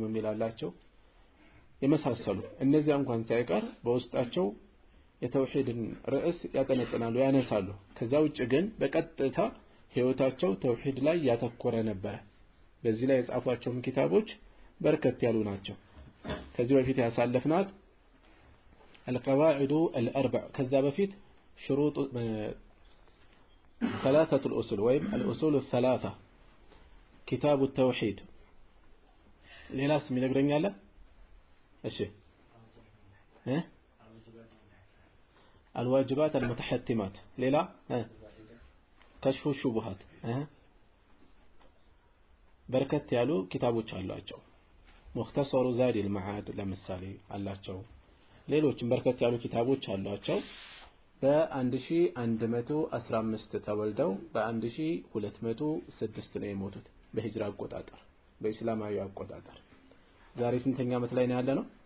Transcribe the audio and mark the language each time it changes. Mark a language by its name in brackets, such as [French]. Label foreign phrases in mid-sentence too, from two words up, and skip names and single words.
[Amharic] የሚላላቸው የመሳሰሉ እነዚያ እንኳን ሳይቀር በውስጣቸው የተውሂድን ርዕስ ያጠነጥናሉ፣ ያነሳሉ። ከዛ ውጭ ግን በቀጥታ ህይወታቸው ተውሂድ ላይ ያተኮረ ነበር። በዚህ ላይ የጻፏቸውም ኪታቦች በርከት ያሉ ናቸው። ከዚህ በፊት ያሳለፍናት القواعد الأربع ከዛ በፊት شروط ثلاثة الأصول ወይም الأصول الثلاثة كتاب التوحيد ሌላስ የሚነግረኝ አለ? እሺ الواجبات المتحتمات ሌላ كشف الشبهات በርከት ያሉ ኪታቦች አሏቸው። مختصر زاد المعاد ለምሳሌ አላቸው። ሌሎችም በርከት ያሉ ኪታቦች አሏቸው። በ1115 ተወልደው በ1206 ነው የሞቱት በሂጅራ አቆጣጠር፣ በእስላማዊ አቆጣጠር። ዛሬ ስንተኛ ዓመት ላይ ነው ያለነው?